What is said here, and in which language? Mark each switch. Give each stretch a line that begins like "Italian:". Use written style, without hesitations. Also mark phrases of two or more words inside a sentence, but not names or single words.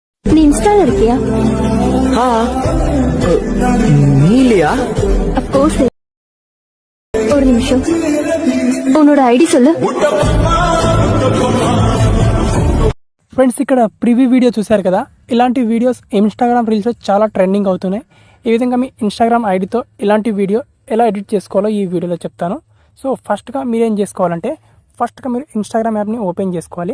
Tamil: நீ இன்ஸ்டால இருக்கியா? हाँ நீ இல்லையா?
English: of course.
Tamil: ஒரு நிமிஷம், உன்னோட ஐடி சொல்லு.
Telugu: ఫ్రెండ్స్ ఇక్కడ
English: preview video
Telugu: చూశారు కదా, ఇలాంటి వీడియోస్ ఇన్స్టాగ్రామ్ రీల్స్లో చాలా ట్రెండింగ్ అవుతున్నాయి. ఈ విధంగా మీ ఇన్స్టాగ్రామ్ ఐడితో ఇలాంటి వీడియో ఎలా ఎడిట్ చేసుకోవాలో ఈ వీడియోలో చెప్తాను.
English: so first
Telugu: మీరేం చేసుకోవాలంటే, ఫస్ట్గా మీరు ఇన్స్టాగ్రామ్ యాప్ని ఓపెన్ చేసుకోవాలి.